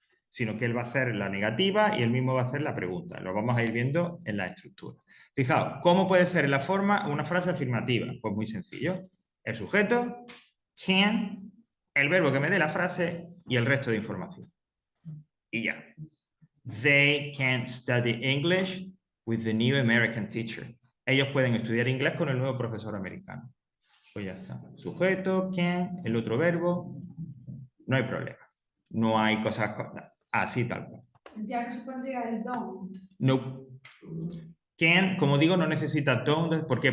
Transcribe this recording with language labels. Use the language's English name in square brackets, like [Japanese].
[Spanish] Sino que él va a hacer la negativa y él mismo va a hacer la pregunta. Lo vamos a ir viendo en la estructura. Fijaos, ¿cómo puede ser la forma una frase afirmativa? Pues muy sencillo. El sujeto, can, el verbo que me dé la frase y el resto de información. Y ya. [English] They can't study English with the new American teacher. [Spanish] Ellos pueden estudiar inglés con el nuevo profesor americano. Pues ya está. Sujeto, can, el otro verbo. No hay problema. No hay cosas así tal cual. Ya no se pondría el don't. No. Can, como digo, no necesita don't. ¿Por qué?